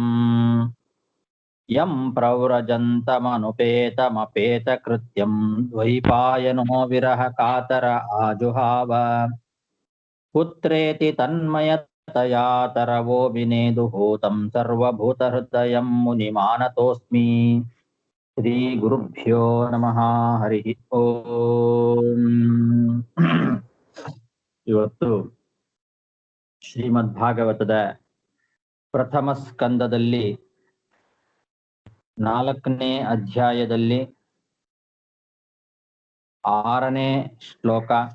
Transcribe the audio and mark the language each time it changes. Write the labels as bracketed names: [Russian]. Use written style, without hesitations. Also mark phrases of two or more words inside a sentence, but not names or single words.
[Sanskrit] ಯಂ ಪ್ರವ್ರಜಂತಮನುಪೇತಮಪೇತಕೃತ್ಯಂ ದ್ವೈಪಾಯನೋ ವಿರಹ ಕಾತರ ಆಜುಹಾವ. ಪುತ್ರೇತಿ ತನ್ಮಯತಯಾ ತರವೋ ವಿನೇದುಹೂತಂ ಸರ್ವಭೂತಹೃದಯಂ ಮುನಿಮಾನತೋಸ್ಮಿ. ಶ್ರೀ ಗುರುಭ್ಯೋ ನಮಃ. ಹರಿ ಓಂ. [Kannada] ಇವತ್ತು ಶ್ರೀಮದ್ ಭಾಗವತದ ಪ್ರಥಮ ಸ್ಕಂದದಲ್ಲಿ 4ನೇ ಅಧ್ಯಾಯದಲ್ಲಿ 6ನೇ ಶ್ಲೋಕ.